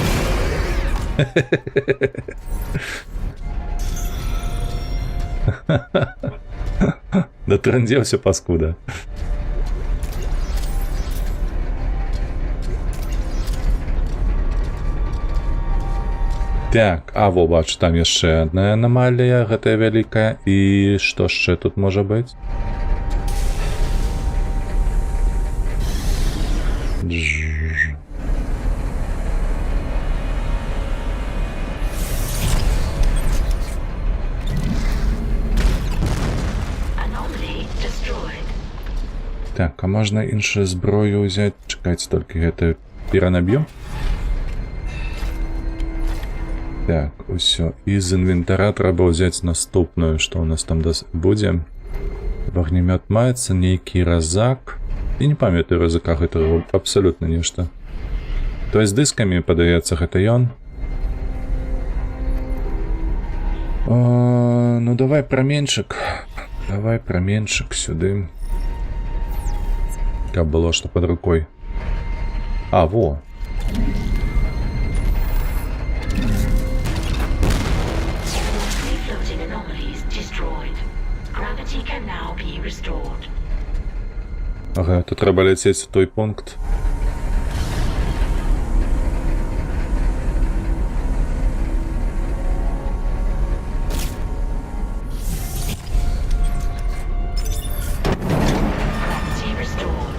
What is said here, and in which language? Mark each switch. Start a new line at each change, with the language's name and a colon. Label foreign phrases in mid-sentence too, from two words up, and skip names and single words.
Belarusian: Дотрындзеўся, паскуда. Так, а во, бачу, там яшчэ адна анамалія, гэтая вялікая. І што яшчэ тут можа быць?
English: Anomaly destroyed.
Belarusian: Так, а можна іншую зброю ўзяць? Чакайце, толькі гэта перанаб'ю. Так, усё. І з інвентара трэба ўзяць наступную, што ў нас там будзе. Вагнемёт маецца, нейкі разак. Я не памятаю разака гэтага абсалютна нешта.
Russian: То есть
Belarusian: з дыскамі, падаецца, гэта ён. Ну давай праменьчык. Давай праменьчык сюды. Каб было што пад рукой. А, во.
English: Three floating anomalies destroyed. Gravity can now be restored.
Belarusian: Ага, тут трэба ляцець у той пункт.
English: Gravity restored.